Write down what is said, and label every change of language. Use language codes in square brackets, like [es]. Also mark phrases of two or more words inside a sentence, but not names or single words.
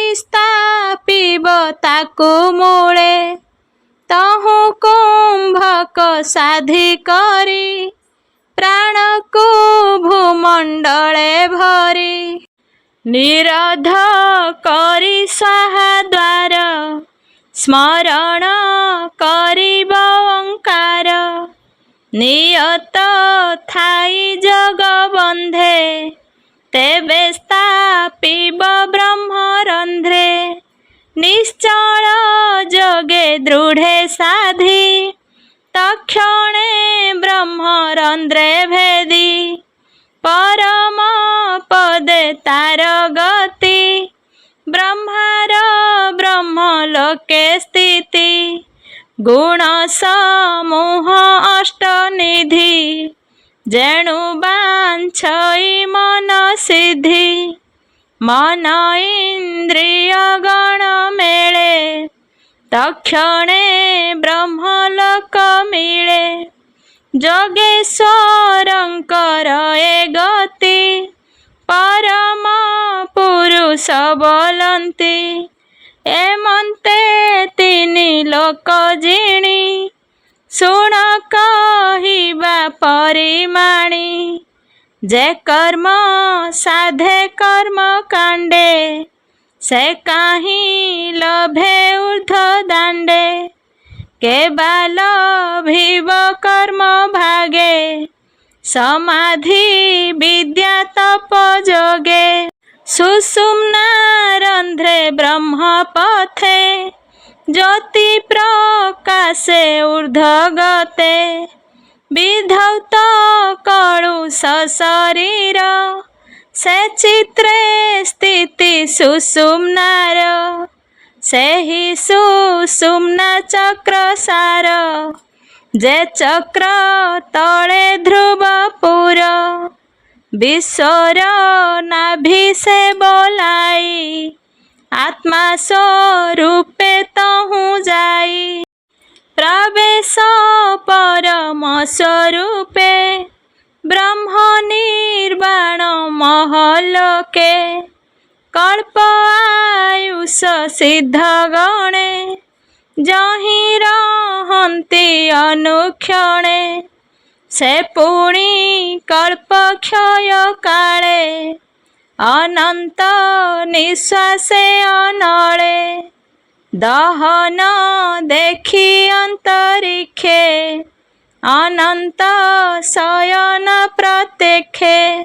[or] ସ୍ଥାପିବ ତାକୁ ମୂଳେ ତହୁ କୁମ୍ଭକ ସାଧି କରି ପ୍ରାଣ କୋ ଭୂମଣ୍ଡଳେ ଭରି ନିରୋଧ କରି ସ୍ୱାହା ଦ୍ୱାର ସ୍ମରଣ କରିବ ଓଁକାର ନିୟତ ଥାଇ ଜଗ ବନ୍ଧେ ତେବେ ସ୍ଥାପିବ ବ୍ରହ୍ମ ରନ୍ଧ୍ରେ ନିଶ୍ଚଳ ଦୃଢେ ସାଧି ତକ୍ଷଣେ ବ୍ରହ୍ମରନ୍ଧ୍ରେ ଭେଦି ପରମ ପଦେ ତାର ଗତି ବ୍ରହ୍ମାର ବ୍ରହ୍ମଲୋକେ ସ୍ଥିତି ଗୁଣ ସମୂହ ଅଷ୍ଟନିଧି ଯେଣୁ ବାଞ୍ଛଇ ମନ ସିଦ୍ଧି ମନ ଇନ୍ଦ୍ରିୟ ଗଣ ମେଳେ ତକ୍ଷଣେ ବ୍ରହ୍ମଲୋକ ମିଳେ ଯୋଗେଶ୍ୱରଙ୍କର ଏ ଗତି ପରମ ପୁରୁଷ ବୋଲନ୍ତି ଏମନ୍ତେ ତିନି ଲୋକ ଜିଣି ଶୁଣ କହିବା ପରିମାଣି ଯେ କର୍ମ ସାଧେ କର୍ମ କାଣ୍ଡେ ସେ କାହିଁ ଲଭେ ଊର୍ଦ୍ଧ୍ୱ ଦାଣ୍ଡେ କେବଳ ଲଭିବ କର୍ମ ଭାଗେ ସମାଧି ବିଦ୍ୟା ତପ ଯୋଗେ ସୁଷୁମ୍ନା ରନ୍ଧ୍ରେ ବ୍ରହ୍ମ ପଥେ ଜ୍ୟୋତି ପ୍ରକାଶେ ଊର୍ଦ୍ଧ୍ୱ ଗତେ ବିଧୌତ କଳୁଷ ଶରୀର ସେ ଚିତ୍ରେ ସ୍ଥିତି ସୁଷୁମ୍ନାର ସେ ହି ସୁଷୁମ୍ନା ଚକ୍ର ସାର ଯେ ଚକ୍ର ତଳେ ଧ୍ରୁବପୁର ବିଶ୍ୱର ନାଭି ସେ ବୋଲାଇ ଆତ୍ମା ସ୍ୱରୂପେ ତହୁ ଯାଇ ପ୍ରବେଶ ପରମ ସ୍ୱରୂପେ ବ୍ରହ୍ମ ନିର୍ବାଣ ମହଲୋକେ କଳ୍ପ ଆୟୁଷ ସିଦ୍ଧ ଗଣେ ଯହିଁ ରହନ୍ତି ଅନୁକ୍ଷଣେ ସେ ପୁଣି କଳ୍ପ କ୍ଷୟ କାଳେ ଅନନ୍ତ ନିଶ୍ୱାସେ ଅନଳେ ଦହନ ଦେଖି ଅନ୍ତରିକ୍ଷେ ଅନନ୍ତ ଶୟନ ପ୍ରତ୍ୟକ୍ଷେ